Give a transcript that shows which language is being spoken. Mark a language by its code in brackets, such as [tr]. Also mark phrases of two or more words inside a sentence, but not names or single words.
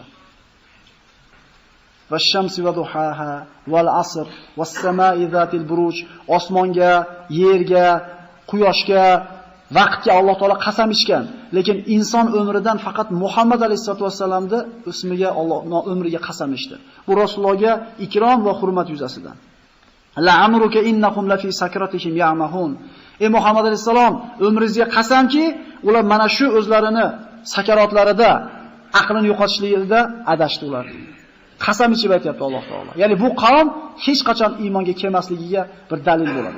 [ar] والشمس وضحاها والعصر والسماء ذات البروج. [uz] Osmonga, yerga, quyoshga, vaqtga Alloh taolo qasam ichgan. Lekin inson umridan faqat Muhammad alayhisolatu vasallamning ismiga Alloh umriga qasam ichdi. Bu Rasulullohga ikrom va hurmat yuzasidan. [ar] لعمرك إنكم لفي سكرتهم يعمهون. [uz] Ey Muhammad alayhisalom, umringizga qasamki, ular mana shu o'zlarini sakaratlarida, aqlini yo'qotishligida adashdi ular. Qasam ichib aytayapti Alloh taolo. Ya'ni bu qavm hech qachon iymonga kelmasligiga bir dalil bo'ladi.